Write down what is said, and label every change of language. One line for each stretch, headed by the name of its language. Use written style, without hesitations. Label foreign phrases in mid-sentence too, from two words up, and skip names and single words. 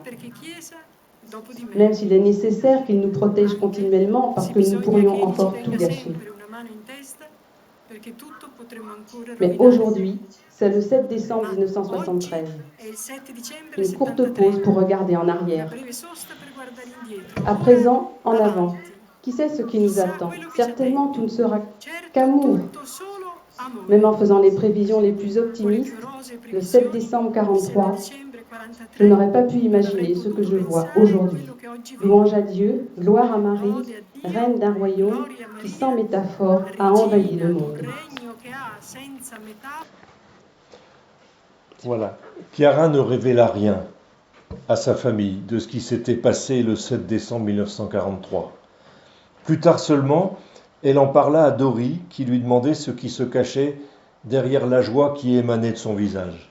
French: Même s'il est nécessaire qu'il nous protège continuellement parce que nous pourrions encore tout gâcher. Mais aujourd'hui, c'est le 7 décembre 1973. Une courte pause pour regarder en arrière. À présent, en avant. Qui sait ce qui nous
Italian: Chissà
French: attend?
Italian: quello che ci
French: Certainement,
Italian: attende.
French: tout ne sera
Italian: Certo,
French: qu'amour.
Italian: tutto solo amore.
French: Même en faisant les prévisions les plus
Italian: Con le
French: optimistes,
Italian: più rosee
French: le 7
Italian: previsioni,
French: décembre
Italian: il 7
French: 43,
Italian: dicembre
French: je
Italian: 43,
French: n'aurais pas pu
Italian: non avrei
French: imaginer ce que
Italian: potuto
French: je vois
Italian: pensare
French: aujourd'hui.
Italian: quello che oggi vedo.
French: Louange à Dieu, gloire à Marie,
Italian: Lode a Dio,
French: reine d'un royaume
Italian: gloria a
French: qui,
Italian: Maria,
French: sans métaphore, a envahi
Italian: regina
French: le
Italian: d'un
French: monde.
Italian: regno che ha senza metà.
French: Voilà. Chiara ne révéla rien à sa famille de ce qui s'était passé le 7 décembre 1943. Plus tard seulement, elle en parla à Dori, qui lui demandait ce qui se cachait derrière la joie qui émanait de son visage.